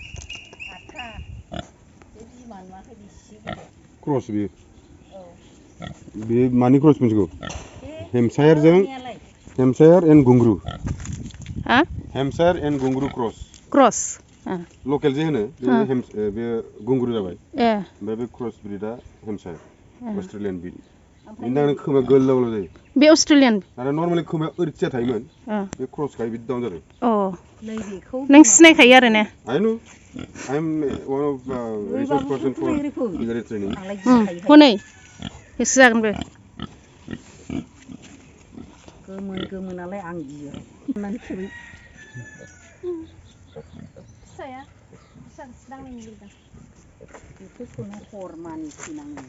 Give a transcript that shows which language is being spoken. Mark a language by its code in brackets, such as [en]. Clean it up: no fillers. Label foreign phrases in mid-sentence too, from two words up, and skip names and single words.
[brx] क्रस बे मानि क्रस मोनसेखौ हेमसायर एन्ड गुंग्रु हेमसायर एन्ड गुंग्रु [en] cross local [brx] जे होनो बे गुंग्रु जाबाय ओमफ्राय बे [en] cross breed Hampshire Australian breed [brx] बिनि खोमाया गोलाव जायो बे अस्ट्रेलियान आरो नर्माली खोमाया ओरैथिया थायोमोन बे क्रस गाय बिदि डाउन जादों नों सिनायखायो आरो ने [en] I know I'm one of resource person for military training [brx] हनै गोसो जागोन बे गोमोनालाय आं गियो फिसाया बेसेबांसो दांनो लुबैदों बेखौनो हरमानि फैनाङो